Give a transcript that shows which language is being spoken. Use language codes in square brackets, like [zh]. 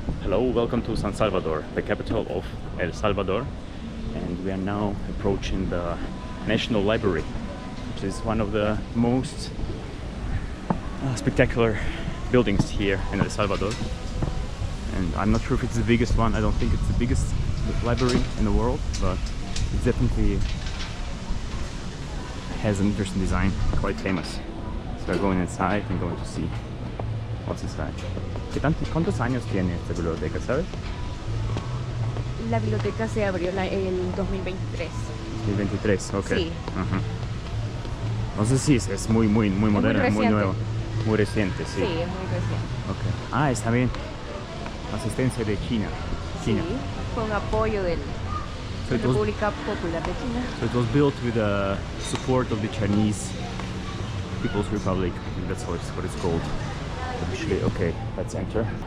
[en] Hello, welcome to San Salvador, the capital of El Salvador, and we are now approaching the National Library, which is one of the most spectacular buildings here in El Salvador. And I'm not sure if it's the biggest one. I don't think it's the biggest library in the world, but it definitely has an interesting design, quite famous. So we're going inside and going to see what's inside. [es] ¿Cuántos años tiene esta biblioteca, sabes? La biblioteca se abrió en 2023. 2023, ok. Sí. Entonces sí, es muy moderna, muy nueva. Muy reciente, sí. Sí, es muy reciente. Okay. Ah, está bien. Asistencia de China. Sí, con apoyo de la República Popular de China. [en] So it was built with the support of the Chinese People's Republic. I think that's what it's called. Actually, okay, let's enter.